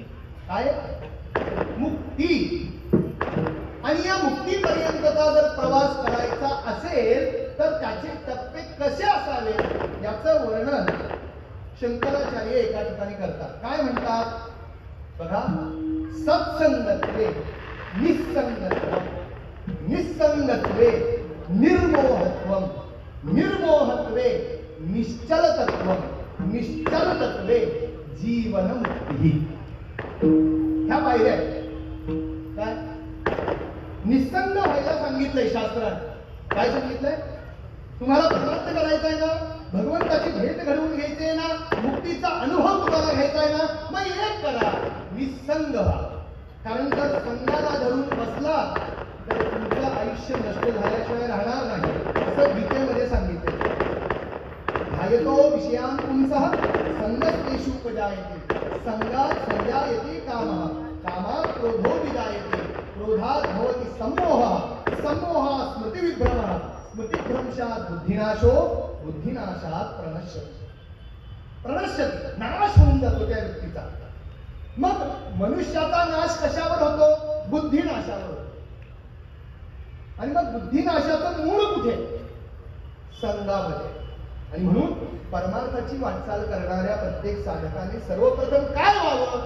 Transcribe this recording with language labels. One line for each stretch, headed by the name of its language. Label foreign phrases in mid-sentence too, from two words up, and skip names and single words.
Marathi: काय मुक्ती. आणि या मुक्तीपर्यंतचा जर प्रवास करायचा असेल तर त्याचे टप्पे कसे असावेत याचं वर्णन शंकराचार्य एका ठिकाणी करतात. काय म्हणतात बघा,
Sanskrit: सत्संगत्वे निस्संगत्वम, निस्संगत्वे निर्मोहत्वम, निर्मोहत्वे निश्चलतत्वम, निश्चलतत्वे जीवनमुक्ती.
Marathi: ह्या पायऱ्या आहेत. काय निस्संग व्हायला सांगितलंय शास्त्रात. काय सांगितलंय? तुम्हाला परमार्थ करायचा आहे ना, भगवंताची भेट घडवून घ्यायची आहे ना, मुक्तीचा अनुभव तुम्हाला घ्यायचा आहे ना, मग एक करा, निस्संग व्हा. कारण जर संघाला धरून बसला तर तुमचं आयुष्य नष्ट झाल्याशिवाय राहणार नाही, असं गीतेमध्ये सांगितलं.
Sanskrit: ध्यायतो विषयान् पुंसः संगस्तेषु उपजायते, संगात् संजायते कामः, कामात् क्रोधो विजायते, क्रोधात् भवति सम्मोहः, सम्मोहात् स्मृतिविभ्रमः, स्मृतिभ्रंशात् बुद्धिनाशो, बुद्धिनाशात् प्रणश्यति. प्रणश्यते,
Marathi: नाश होऊन जातो त्या व्यक्तीचा. मग मनुष्याचा नाश कशावर होतो? बुद्धिनाशावर होतो. आणि मग बुद्धिनाशाचं मूळ कुठे? संघामध्ये. आणि म्हणून परमार्थाची वाटचाल करणाऱ्या प्रत्येक साधकाने सर्वप्रथम काय व्हावं?